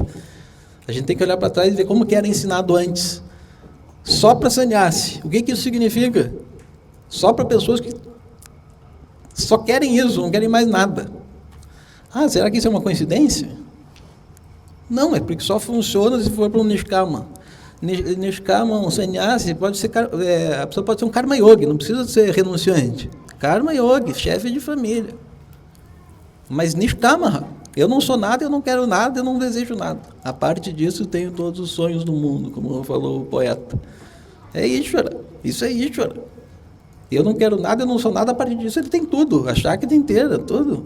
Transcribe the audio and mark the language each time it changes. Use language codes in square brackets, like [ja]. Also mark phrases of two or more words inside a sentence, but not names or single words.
[pt] A gente tem que olhar para trás e ver como que era ensinado antes. Só para sannyasi. O que isso significa? Só para pessoas que só querem isso, não querem mais nada. Será que isso é uma coincidência? Não, é porque só funciona se for para um nishkama. Nishkama, um sannyasi, a pessoa pode ser um karma yogi, não precisa ser renunciante. Karma yogi, chefe de família. Mas nishkama, eu não sou nada, eu não quero nada, eu não desejo nada. A parte disso, eu tenho todos os sonhos do mundo, como falou o poeta. É Ishvara, isso é Ishvara. Eu não quero nada, eu não sou nada, a partir disso ele tem tudo, a Shakti inteira, tudo.